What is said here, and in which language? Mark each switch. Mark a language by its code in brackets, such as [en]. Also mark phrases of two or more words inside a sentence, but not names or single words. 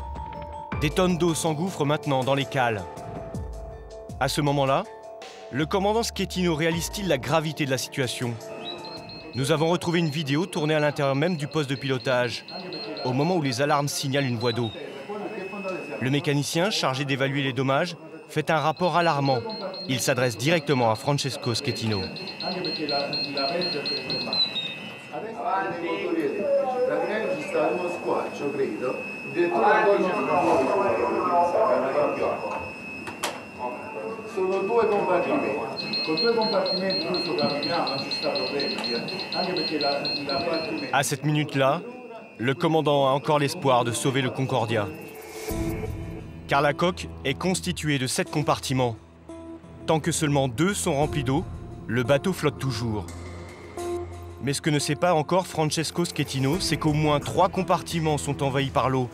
[fr] Des tonnes d'eau s'engouffrent maintenant dans les cales. À ce moment-là, le commandant Schettino réalise-t-il la gravité de la situation? Nous avons retrouvé une vidéo tournée à l'intérieur même du poste de pilotage, au moment où les alarmes signalent une voie d'eau. Le mécanicien, chargé d'évaluer les dommages, fait un rapport alarmant. Il s'adresse directement à Francesco Schettino. [it] Sono 2 compartimenti. Con 2 compartimenti noi sopravviviamo, non ci sta problema. Anche perché la parte... [fr] À cette minute-là, le commandant a encore l'espoir de sauver le Concordia. Car la coque est constituée de 7 compartiments. Tant que seulement 2 sont remplis d'eau, le bateau flotte toujours. Mais ce que ne sait pas encore Francesco Schettino, c'est qu'au moins 3 compartiments sont envahis par l'eau.